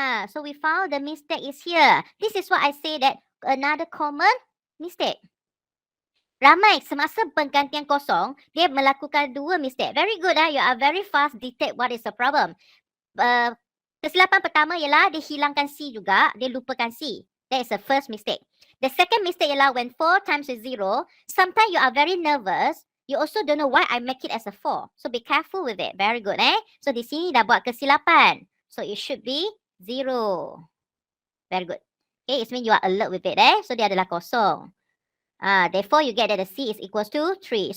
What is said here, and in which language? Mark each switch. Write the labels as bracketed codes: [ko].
[en] So we found the mistake is here. This is what I say that another common mistake. [ms] Ramai semasa penggantian kosong, dia melakukan 2 [en] mistake. Very good. You are very fast detect what is the problem. [ms] Kesilapan pertama ialah dia hilangkan C juga, dia lupakan C. [en] That is the first mistake. The second mistake [ms] ialah [en] when 4 times is 0, sometimes you are very nervous. You also don't know why I make it as a 4. So be careful with it. Very good. So [ms] di sini dah buat kesilapan. [en] So it should be 0. Very good. Okay, it means you are alert with it. So [ms] dia adalah kosong. [en] Therefore you get that the C is equals to 3.